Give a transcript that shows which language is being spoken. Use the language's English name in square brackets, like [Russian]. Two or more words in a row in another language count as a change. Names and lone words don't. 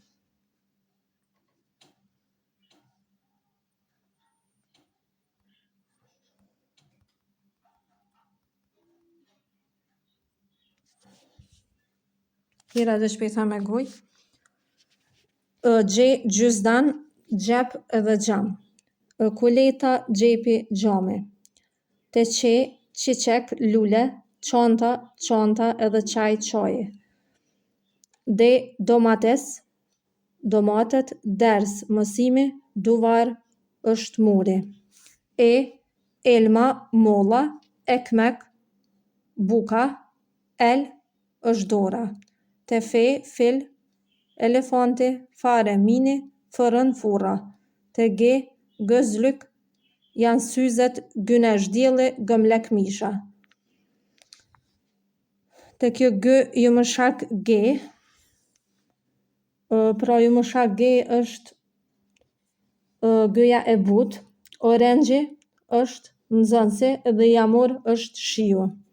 [Albanian] Tjera dhe shpejta me goj. Gje, gjysdan, xhep edhe xham. Kuleta, xhepi, xhami. Te qe, qiqek, lule, çanta edhe çaj, çaji. De, domates, domatet, ders, mësimi, duvar, është muri. E, elma, molla, ekmek, buka, el, është dora. Te fe, fil, elefanti, fare, mini, fërën, furra. Te ge, gözlük, janë syzet, güneş, dielli, gömlek, misha. Te kjo gë, [Turkish] yumuşak G, [Albanian] pra [Turkish] yumuşak G [Albanian] është gëja e butë, orengji është nxënësi dhe yağmur është shiu.